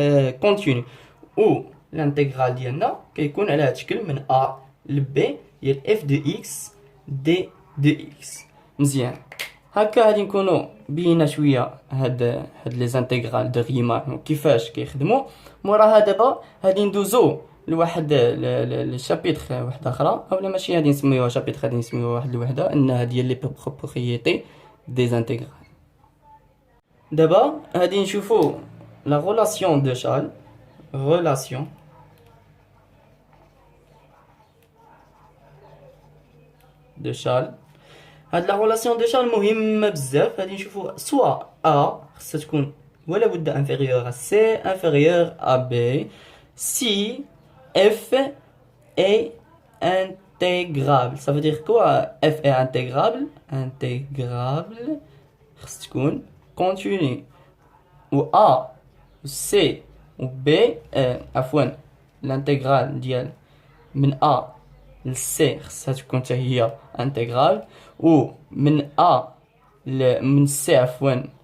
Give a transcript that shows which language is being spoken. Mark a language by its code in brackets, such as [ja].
[ar] كونتينيو و الانتغرال ديالنا كيكون على هذا الشكل من ا ل بي ديال اف دو اكس دي دو اكس مزيان هكا غادي نكونوا بينا شويه هاد لي زانتيغرال دو ريمان كيفاش كيخدموا موراها دابا غادي ندوزو لواحد الشابيتر واحد اخرى اولا ماشي غادي نسميوها شابيتر غادي نسميوها واحد الوحده انها ديال لي بروبريتي des intégrales. [fr] D'abord, [ar] غادي نشوفوا [fr] la relation de Charles. Relation de Charles. [ar] هاد [fr] la relation de Charles [ar] مهمة بزاف. غادي نشوفوا [fr] soit A [ar] خصها تكون ولا بد [fr] inférieur à C, inférieur à B, si F est intégrable. Ça veut dire quoi? F est intégrable. [ar] Intégrable خص تكون continue و A و C و B عفوا الانتجرال ديال من A ل C خصها تكون حتى هي انتجرال و من A من C عفوا